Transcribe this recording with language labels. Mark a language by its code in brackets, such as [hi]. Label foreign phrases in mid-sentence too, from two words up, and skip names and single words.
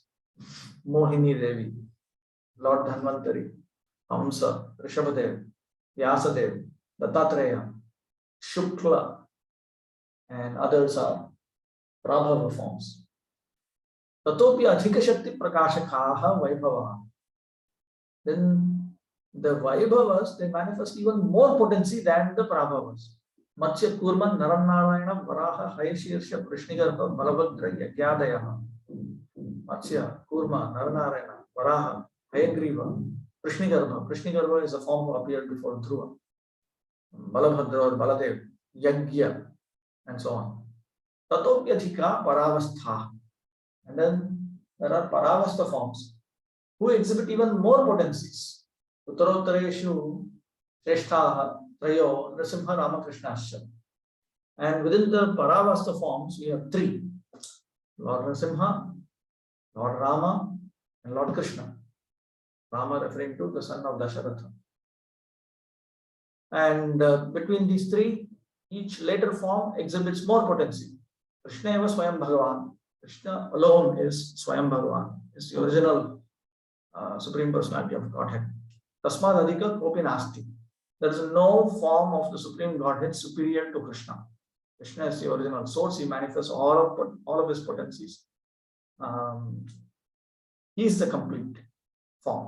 [en] Mohini Devi, Lord Dhanvantari, Hamsa, Rishabhadev, Vyasadev, Dattatreya, Shukla, and others are Prabhava forms. [sa] ततोऽपि अधिक शक्ति प्रकाशकः वैभवः. [en] Then the Vaibhavas, they manifest even more potency than the Prabhavas. [sa] मत्स्य कूर्मं नरनारायण वराह हयशीर्ष पृश्निगर्भ बलभद्र यज्ञादयः. [en] Matsya, Kurma, Naranarayana, Varaha, Hayagriva, Prishnigarha. Prishnigarha is a form who appeared before Dhruva. Balabhadra or Baladev, Yagya, and so on. [sa] ततोऽप्यधिका परावस्था. [en] And then there are Paravastha forms who exhibit even more potencies. [sa] उत्तरोत्तरेषु श्रेष्ठाः त्रयो नृसिंह रामकृष्णस्य. [en] And within the Paravastha forms, we have three: Lord Nrasimha, Lord Rama, and Lord Krishna. Rama referring to the son of Dasharatha. And between these three, each later form exhibits more potency. [sa] कृष्ण एव स्वयं भगवान्. [en] Krishna alone is Swayam Bhagavan, is the original Supreme Personality of Godhead. [sa] तस्मात् अधिकः कोऽपि नास्ति. [en] There is no form of the Supreme Godhead superior to Krishna. Krishna is the original source. He manifests all of his potencies. He is the complete form.